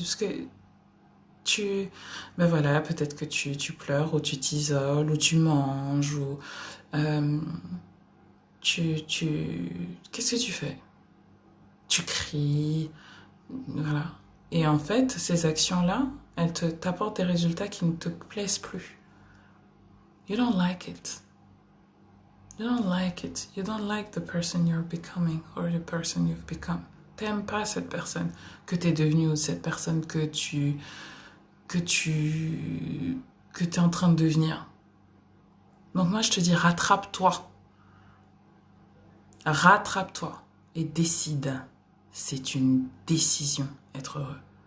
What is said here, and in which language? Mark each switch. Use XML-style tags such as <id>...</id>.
<fr>Parce que ben voilà, peut-être que tu pleures ou tu t'isoles ou tu manges ou euh, qu'est-ce que tu fais? Tu cries, voilà. Et en fait, ces actions-là, elles t'apportent des résultats qui ne te plaisent plus.</fr> <en>You don't like it. You don't like it. You don't like the person you're becoming or the person you've become.</en> <fr>T'aimes pas cette personne que t'es devenue ou cette personne que t'es en train de devenir. Donc moi, je te dis, rattrape-toi. Rattrape-toi et décide. C'est une décision, être heureux.</fr>